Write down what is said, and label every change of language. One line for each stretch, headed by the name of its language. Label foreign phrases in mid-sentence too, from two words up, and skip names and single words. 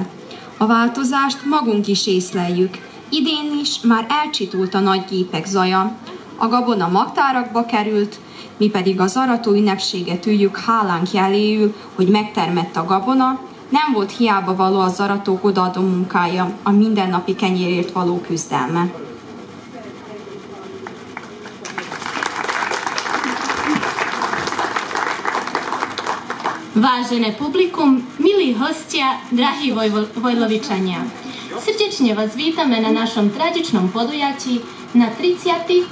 Hungarian: A változást magunk is észleljük. Idén is már elcsitult a nagy gépek zaja. A gabona magtárakba került, mi pedig az arató ünnepséget üljük hálánk jeléül, hogy megtermett a gabona, nem volt hiába való az aratók odaadó munkája, a mindennapi kenyérért való küzdelme.
Slovak: Vážené publikum, milí hostia, drahí Vojlovičania. Srdečne vás vítame na našom tradičnom podujatí na 30.